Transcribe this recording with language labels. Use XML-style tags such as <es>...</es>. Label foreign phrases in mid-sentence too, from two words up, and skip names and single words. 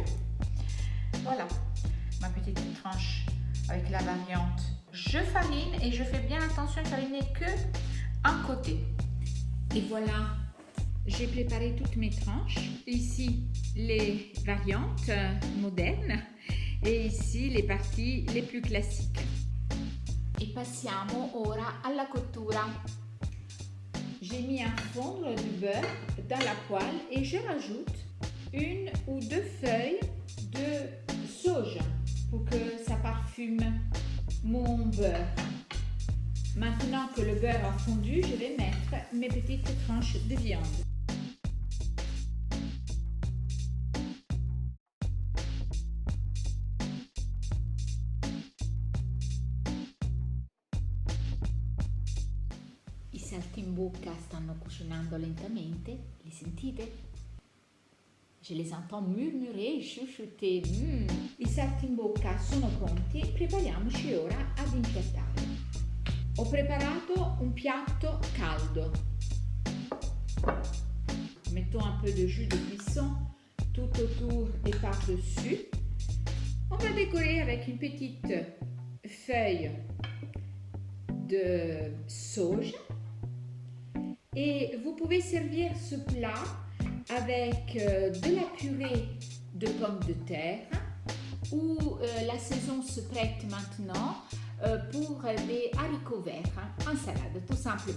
<fr>Voilà, ma petite tranche avec la variante. Je farine et je fais bien attention de fariner que un côté. Et voilà, j'ai préparé toutes mes tranches. Ici, les variantes modernes</fr> <it>e ici le parti le più classiche. E passiamo ora alla cottura.</it> <fr>J'ai mis à fondre du beurre dans la poêle et je rajoute une ou deux feuilles de sauge pour que ça parfume mon beurre. Maintenant que le beurre a fondu, je vais mettre mes petites tranches de viande.</fr> <it>I saltimbocca stanno cucinando lentamente, li sentite?</it> <fr>Je les entends murmurer, chuchoter.</fr> <it>I saltimbocca sono pronti, prepariamoci ora ad impiattare. Ho preparato un piatto caldo.</it> <fr>Mettons un peu de jus de cuisson tout autour et par-dessus. On va décorer avec une petite feuille de sauge. Et vous pouvez servir ce plat avec de la purée de pommes de terre ou la saison se prête maintenant pour des haricots verts en salade tout simplement.</fr>